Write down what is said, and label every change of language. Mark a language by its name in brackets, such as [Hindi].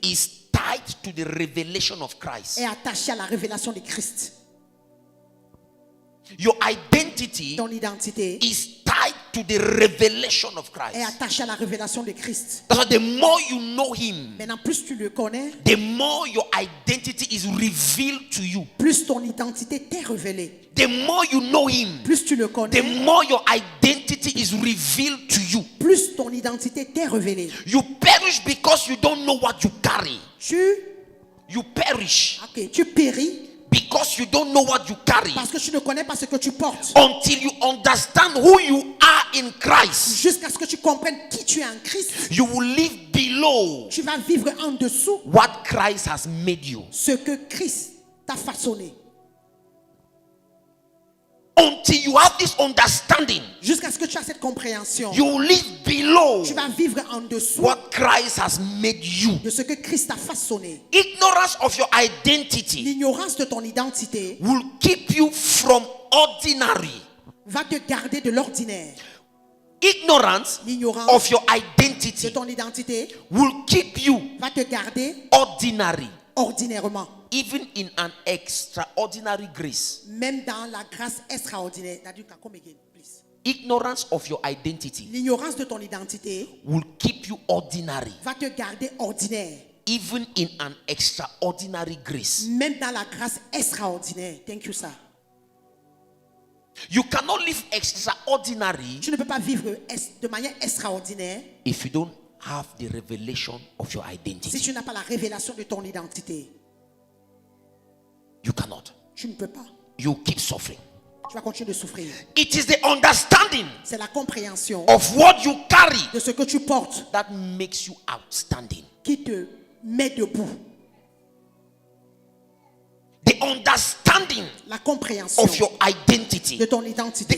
[English] is tied to the revelation of Christ. [French] est attachée à la révélation de Christ. [English] Your identity [French] Ton identité [English] is tied to the revelation of [French] est [English] Christ. [French] attachée à la révélation de Christ. [English] That's why the more you know Him, [French] Maintenant, plus tu le connais, [English] the more your identity is revealed to you. [French] plus ton identité t'est révélée. [English] The more you know Him, [French] Plus tu le [English] the [French] connais, [English] more your identity is revealed to you. [French] plus ton identité t'est révélée. [English] You perish because you don't know what you carry. [French] Tu [English] perish [French] péris [English] because you don't know what you carry [French] parce que tu ne connais pas ce que tu portes. [English] until you understand who you are in Christ. [French] Jusqu'à ce que tu comprennes qui tu es en Christ, [English] You will live below [French] tu vas vivre en dessous [English] what Christ has made you. [French] ce que Christ t'a façonné. [English] Until you have this understanding, [French] Jusqu'à ce que tu aies cette compréhension, [English] you will live below [French] tu vas vivre en dessous [English] what Christ has made you. [French] de ce que Christ t'a façonné. [English] Ignorance of your identity [French] L'ignorance de ton identité [English] will keep you from ordinary. [French] va te garder de l'ordinaire. [English] Ignorance [French] L'ignorance [English] of your [French] de [English] identity [French] ton identité [English] will keep you [French] va te garder [English] ordinary, [French] ordinairement. [English] even in an extraordinary grace. [French] Même dans la grâce extraordinaire. [English] Come again, please. Ignorance of your identity [French] L'ignorance de ton identité [English] will keep you ordinary, [French] va te garder ordinaire. [English] even in an extraordinary grace. [French] Même dans la grâce extraordinaire. [English] Thank you, sir. You cannot live extraordinary [French] Tu ne peux pas vivre de manière extraordinaire [English] if you don't have the revelation of your [French] si [English] identity. [French] tu n'as pas la révélation de ton identité. [English] You cannot. [French] Tu ne peux pas. [English] You keep suffering. [French] Tu vas continuer de souffrir. [English] It is the understanding [French] C'est la compréhension [English] of what you carry [French] de ce que tu portes [English] that makes you outstanding. [French] qui te met debout. [English] The understanding [French] La compréhension [English] of your identity, [French] de ton identité.